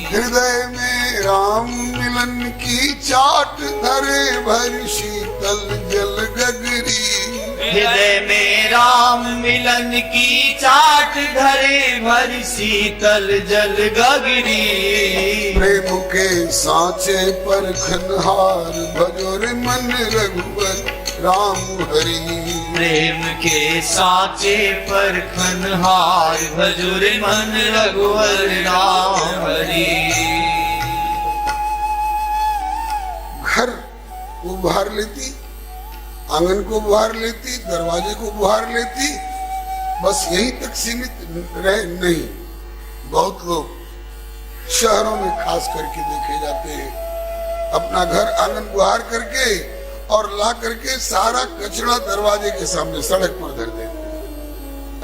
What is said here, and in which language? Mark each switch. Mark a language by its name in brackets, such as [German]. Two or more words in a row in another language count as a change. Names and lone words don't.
[Hindi] हृदय में राम मिलन की चाट, धरे भर शीतल जल गगरी। हृदय में राम मिलन की चाट, धरे भर शीतल जल गगरी। प्रेम के सांचे पर खनहार, भजोर मन रघुवर राम हरि। प्रेम के सांचे पर खनहार, भजोर मन रघुवर राम हरि। घर को बुहार लेती, आंगन को बुहार लेती, दरवाजे को बुहार लेती, बस यहीं तक सीमित रहे नहीं। बहुत लोग शहरों में खास करके देखे जाते हैं, अपना घर आंगन बुहार करके और ला करके सारा कचरा दरवाजे के सामने सड़क पर धर देते हैं।